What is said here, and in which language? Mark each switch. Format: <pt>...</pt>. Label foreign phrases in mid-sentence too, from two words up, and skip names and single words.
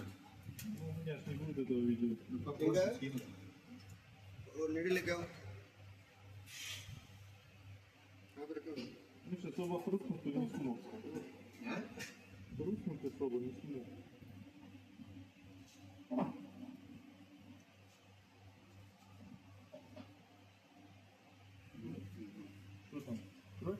<ru>Ну, у меня ж не будет этого видео. Ну, попозже скинут.</ru> <hi>नीडल लेके आओ। कहाँ पे रखे हो?</hi> <ru>Ну, сейчас особо хрустнуть не смог. Хрустнуть особо не смог. Что там? Кровь?</ru>